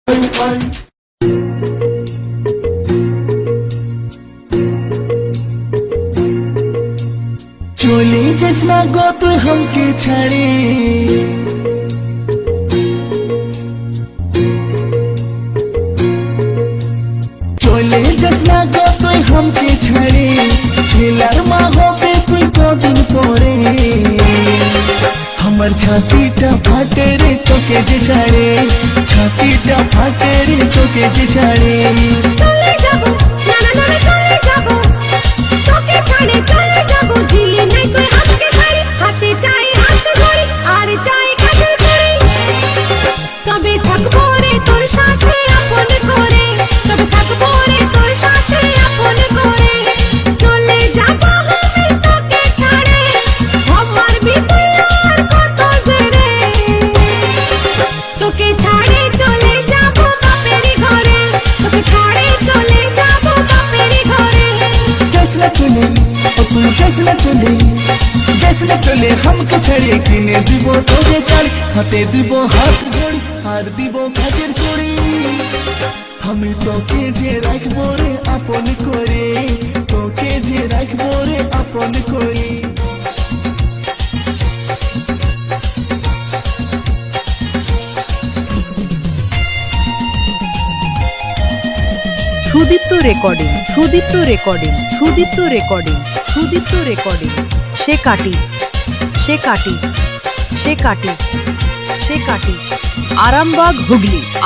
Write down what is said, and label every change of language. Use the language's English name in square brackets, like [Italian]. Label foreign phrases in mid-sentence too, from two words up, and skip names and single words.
[Kudmali] चले जैसा गो तू हमके छाड़े चले जैसा गो तू हमके छाड़े झेलार मा होबे तुई कदिन परे हमर छातीटा फाटे रे तोके जे छाड़े छातीटा फाटे रे तोके जे छाड़े [Bangla] চলে যাবো না না না চলে যাবো তোকে ছাড়ে চলে যাবো দিলি নাই তুই হাতকে ছাড়ি হাতে চাই হাত ধরি আর চাই কাজল করি তবে থাকবো রে তোর সাথে আপন করে তবে থাকবো রে তোর সাথে আপন করে চলে যাবো আমি তোকে ছাড়ে আমার বিপদ আর কত জেরে তোকে ছাড়ে চলে যাবো বাপের ঘরে তোকে ছাড়ে চলে যাবো বাপের ঘরে [Kudmali] जैसना चले ओ तू जैसना चले हमके छड़े किने दिबो तोगे साड़ी हाथे दिबो हाथ घड़ी हार दिबो काजेर चूड़ी हमें तोके जे राखबो रे आपन करे तोके जे राखबो रे आपन करे [Bangla] সুদীপ্ত রেকর্ডিং সে কাটি আরামবাগ হুগলি